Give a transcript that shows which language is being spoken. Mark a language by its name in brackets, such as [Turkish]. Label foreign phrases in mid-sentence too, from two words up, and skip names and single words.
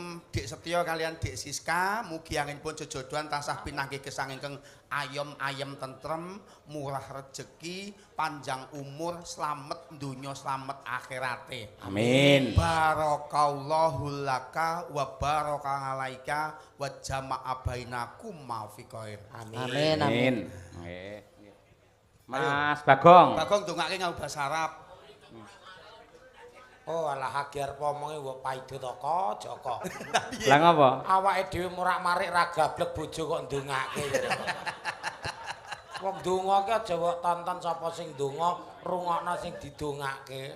[Javanese] Dik Setyo kalian Dik Siska mugi anggenipun jejodohan tansah pinanggih gesang ingkang ayem tentrem, murah rejeki, panjang umur, slamet donya, slamet akhirate. Amin. [Arabic] بارك الله لك وبارك عليك وجمع بينكم ما في خير. [Javanese] Amin. Amin. Nggih. Mas Bagong. Bagong dongake nganggo basa Arab. Oh alah agar pomonge wong paido toko Joko. Lah ngapa? Awake dhewe morak-marik ra gablek bojo kok ndongake. Wong donga ki aja kok tonton sapa sing donga, rungokno sing didongake.